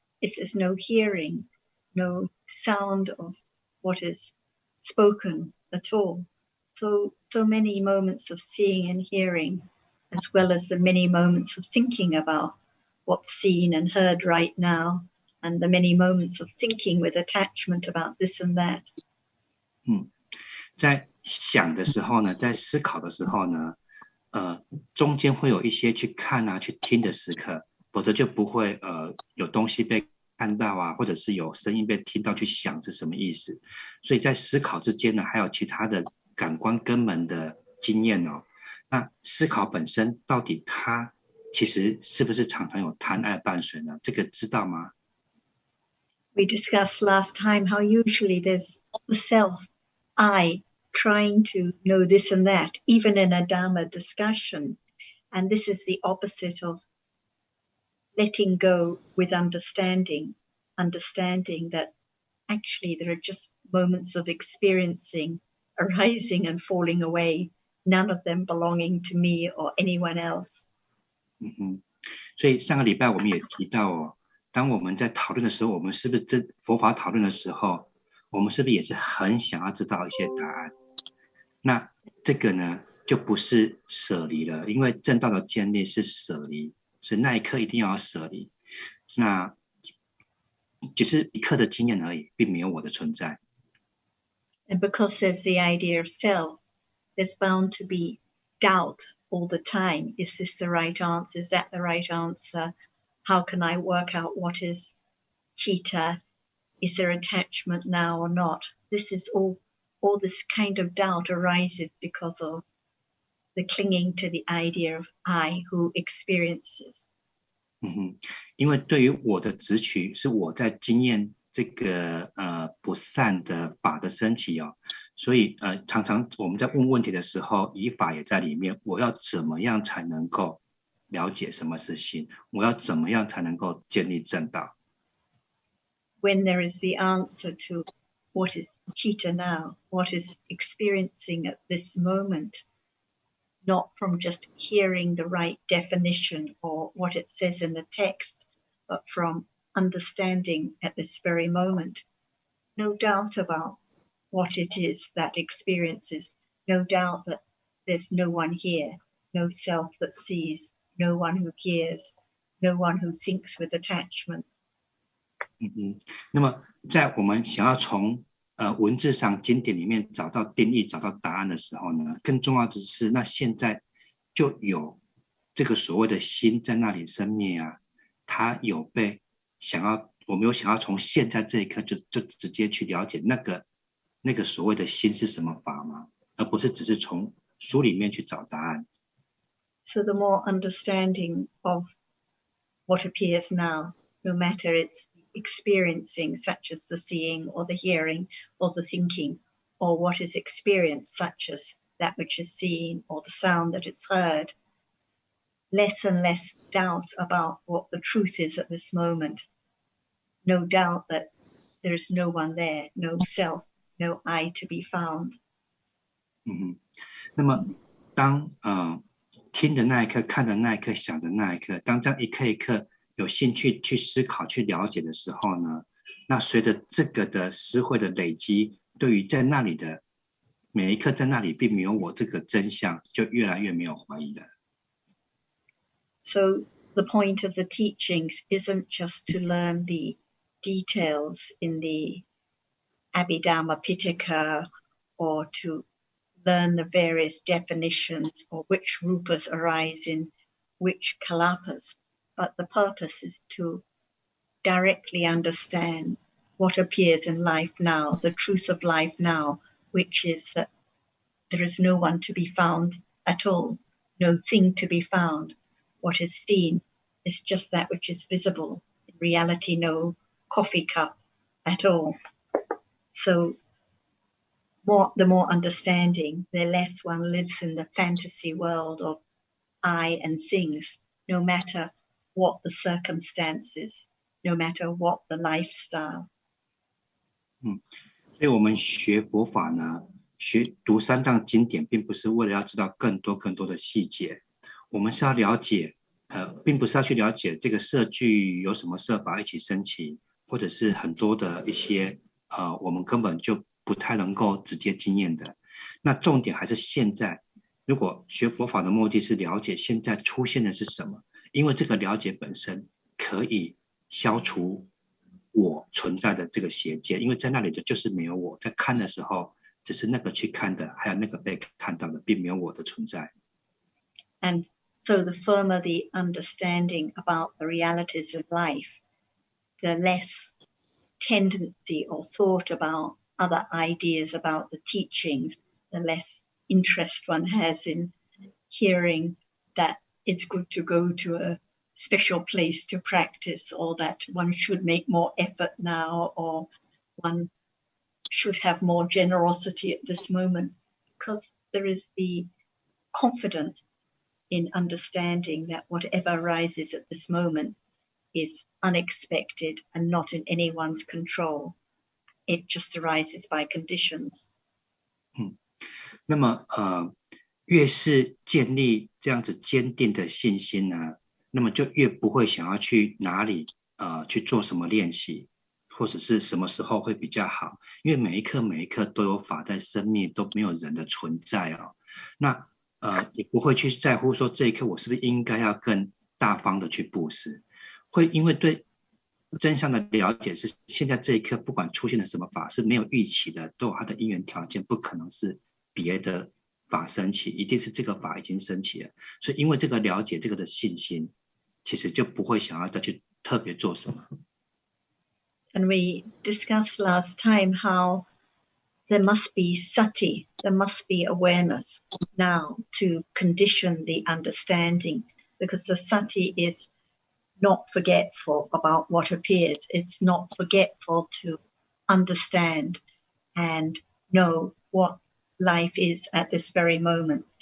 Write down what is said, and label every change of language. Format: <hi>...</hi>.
<en>If there's no hearing, no sound of what is spoken at all. So many moments of seeing and hearing, as well as the many moments of thinking about what's seen and heard right now, and the many moments of thinking with attachment about this and that.</en> <zh>在想的时候呢，在思考的时候呢，中间会有一些去看啊、去听的时刻，否则就不会有东西被看到啊，或者是有声音被听到去想是什么意思。所以在思考之间呢，还有其他的感官根本的经验哦。那思考本身到底它其实是不是常常有贪爱伴随呢？这个知道吗？</zh> <en>We discussed last time how usually there's the self, I, trying to know this and that, even in a Dhamma discussion. And this is the opposite of letting go with understanding that actually there are just moments of experiencing, arising and falling away, none of them belonging to me or anyone else.</en> <zh>所以上个礼拜我们也提到哦，当我们在讨论的时候，我们是不是佛法讨论的时候，我们是不是也是很想要知道一些答案？那这个呢，就不是舍离了，因为正道的建立是舍离，所以那一刻一定要舍离。那只是一刻的经验而已，并没有我的存在。</zh> <en>And because there's the idea of self, there's bound to be doubt all the time. Is this the right answer? Is that the right answer? How can I work out what is chitta? Is there attachment now or not? This is all this kind of doubt arises because of the clinging to the idea of I who experiences.</en> <zh>因为对于我的执取是我在经验这个不善的法的升起哦，所以常常我们在问问题的时候，以法也在里面。我要怎么样才能够了解什么是心？我要怎么样才能够建立正道？</zh> <en>When there is the answer to what is chitta now, what is experiencing at this moment, not from just hearing the right definition or what it says in the text, but from understanding at this very moment. No doubt about what it is that experiences, no doubt that there's no one here, no self that sees, no one who hears, no one who thinks with attachment.</en> <zh>那么在我们想要从文字上经典里面找到定义、找到答案的时候呢，更重要的是，那现在就有这个所谓的心在那里生灭啊，它有被我们有想要从现在这一刻就直接去了解那个所谓的心是什么法吗？而不是只是从书里面去找答案。</zh> <en>So the more understanding of what appears now, no matter it's experiencing, such as the seeing or the hearing or the thinking, or what is experienced, such as that which is seen or the sound that is heard, less and less doubt about what the truth is at this moment. No doubt that there is no one there, no self, no I to be found.</en> <zh>那么当听的那一刻、看的那一刻、想的那一刻，当这样一刻一刻有兴趣去思考、去了解的时候呢，那随着这个的思慧的累积，对于在那里的每一刻在那里并没有我这个真相，就越来越没有怀疑了。</zh> <en>So the point of the teachings isn't just to learn the details in the Abhidhamma Pitaka or to learn the various definitions or which rupas arise in which kalapas, but the purpose is to directly understand what appears in life now, the truth of life now, which is that there is no one to be found at all, no thing to be found. What is seen is just that which is visible. In reality, no coffee cup at all. So the more understanding, the less one lives in the fantasy world of I and things, no matter what the circumstances, no matter what the lifestyle.</en> <zh>所以我们学佛法呢，读三藏经典，并不是为了要知道更多的细节，我们是要了解并不是要去了解这个摄具有什么摄法一起升起，或者是很多的一些我们根本就不太能够直接经验的。那重点还是现在，如果学佛法的目的是了解现在出现的是什么，因为这个了解本身可以消除我存在的这个邪见，因为在那里就是没有我，在看的时候只是那个去看的，还有那个被看到的，并没有我的存在。</zh> <en>And so the firmer the understanding about the realities of life, the less tendency or thought about other ideas about the teachings, the less interest one has in hearing that it's good to go to a special place to practice, or that one should make more effort now, or one should have more generosity at this moment, because there is the confidence in understanding that whatever arises at this moment is unexpected and not in anyone's control. It just arises by conditions.</en> <zh>那么越是建立这样子坚定的信心呢，那么就越不会想要去哪里去做什么练习，或者是什么时候会比较好，因为每一刻都有法在生命，都没有人的存在哦。那也不会去在乎说这一刻我是不是应该要更大方的去布施，会因为对真相的了解是现在这一刻不管出现了什么法是没有预期的，都有它的因缘条件，不可能是别的法升起，一定是这个法已经升起了，所以因为这个了解这个的信心，其实就不会想要再去特别做什么。</zh> <en>And we discussed last time how there must be sati, there must be awareness now to condition the understanding, because the sati is not forgetful about what appears. It's not forgetful to understand and know what life is at this very moment.</en>